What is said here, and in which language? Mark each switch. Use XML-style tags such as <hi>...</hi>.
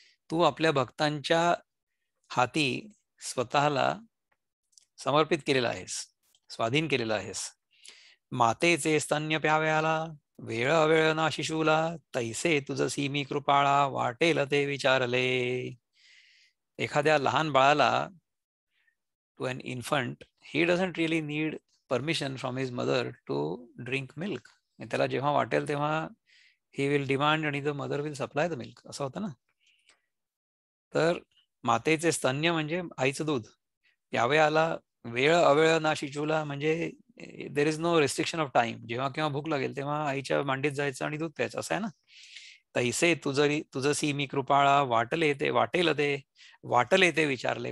<mr>तू आपल्या भक्तांच्या हाती स्वतःला समर्पित केलेला आहेस, स्वाधीन केलेला आहेस. मातेचे स्तन्य प्याव्याला, वेळ अवेळ ना शिशूला, तैसे तुझसी मी कृपाळा, वाटेल ते विचारले. एखाद्या लहान बाळाला,</mr> <en>to an infant, he doesn't really need permission from his mother to drink milk.</en> <mr>त्याला जेव्हा वाटेल तेव्हा</mr> <en>he will demand</en> <mr>आणि</mr> <en>the mother will supply the milk,</en> <mr>असं होतं ना. तर मातेचे स्तन्य म्हणजे आईचं दूध, यावेळेला वेळ अवेळ ना शिशूला, म्हणजे</mr> <en>There is no restriction of time.</en> <mr>जेव्हा केव्हा भूक लागेल तेव्हा आईच्या मांडीत जायचं आणि दूध प्यायचं, असं आहे ना. तैसे तुझसी मी कृपाळा, वाटले ते वाटेल ते, वाटले ते विचारले.</mr>